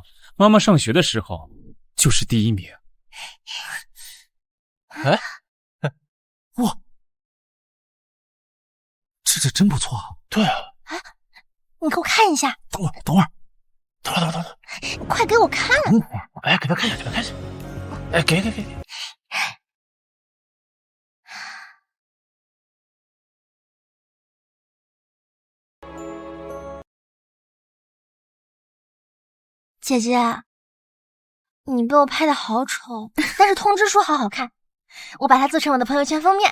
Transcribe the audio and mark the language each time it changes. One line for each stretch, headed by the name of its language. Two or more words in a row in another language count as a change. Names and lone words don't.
Chinese: 媽媽上學的時候就是第1名。哎，哇，這真不錯啊！對啊。你給我看一下。等會兒。快給我看！哎，給他看一下，給他看一下。哎，給。姐姐，你被我拍的好醜，但是通知書好好看，我把它做成我的朋友圈封面。